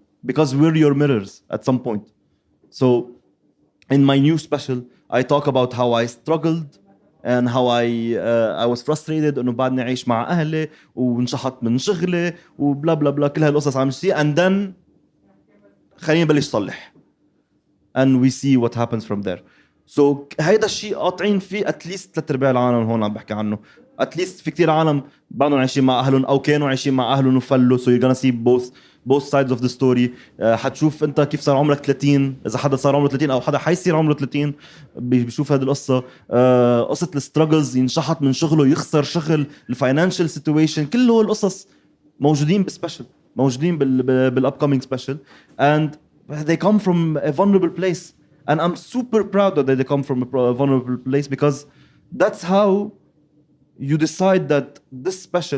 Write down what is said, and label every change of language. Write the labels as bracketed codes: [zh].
[en] Because we're your mirrors at some point. So in my new special, I talk about how I struggled and how I was frustrated [ar] انه بعدني عايش مع اهلي وانشحط من شغلي وبلا بلا بلا كل هالقصص عم شيء, [en] and then [ar] خليني نبلش صلح [en] and we see what happens from there. [ar] So هيدا الشيء قاطعين فيه [en] at least [ar] 3/4 العالم هون عم بحكي عنه. At least في كتير عالم بعدهم عايشين مع اهلهم او كانوا عايشين مع اهلهم وفلوا, [en] so you're gonna see both sides of the story. [ar] حتشوف انت كيف صار عمرك 30 اذا حدا صار عمره 30 او حدا حيصير عمره 30 بيشوف هذه القصه. قصه الستراجلز، ينشحط من شغله، يخسر شغل، الفاينانشال سيتويشن، كل هول القصص موجودين بالسبيشل، موجودين بالupcoming special, [en] and they come from a vulnerable place, and I'm super proud that they come from a vulnerable place, because that's how you decide that this special.